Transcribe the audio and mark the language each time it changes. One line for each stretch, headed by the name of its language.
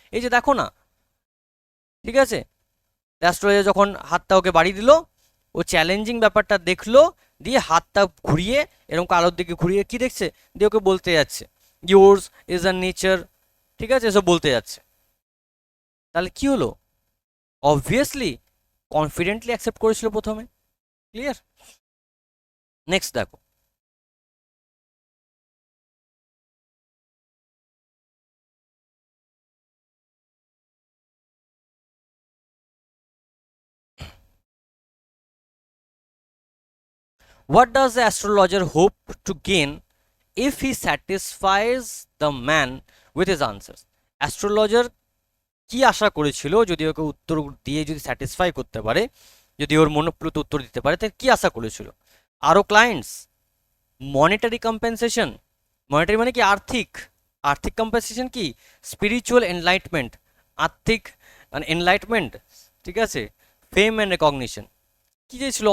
Bangla: এই যে দেখো না, ঠিক আছে, অ্যাস্ট্রোলজার যখন হাতটা ওকে বাড়ি দিল, ও চ্যালেঞ্জিং ব্যাপারটা দেখলো, দিয়ে হাতটা ঘুরিয়ে এরকম কালোর দিকে ঘুরিয়ে কি দেখছে, দিয়ে ওকে বলতে যাচ্ছে
English: yours is a nature,
Bangla: ঠিক আছে, এসব বলতে যাচ্ছে। তাহলে কি হলো?
English: obviously confidently accept
Bangla: করেছিল প্রথমে।
English: Clear?
Bangla: নেক্সট দেখো,
English: what does the astrologer hope to gain if he satisfies the man with his answers.
Bangla: Astrologer কি আশা করেছিল, যদি ওকে উত্তর দিয়ে যদি স্যাটিসফাই করতে পারে, যদি ওর মনোপ্লুত উত্তর দিতে পারে, তাহলে কি আশা করেছিল? আরও ক্লায়েন্টস, মনিটারি কম্পেনসেশন, মনিটারি মানে কি আর্থিক, আর্থিক কম্পেনসেশন কি স্পিরিচুয়াল এনলাইটমেন্ট, আর্থিক মানে এনলাইটমেন্ট, ঠিক আছে, ফেম অ্যান্ড রেকগনিশন। কি চেয়েছিল?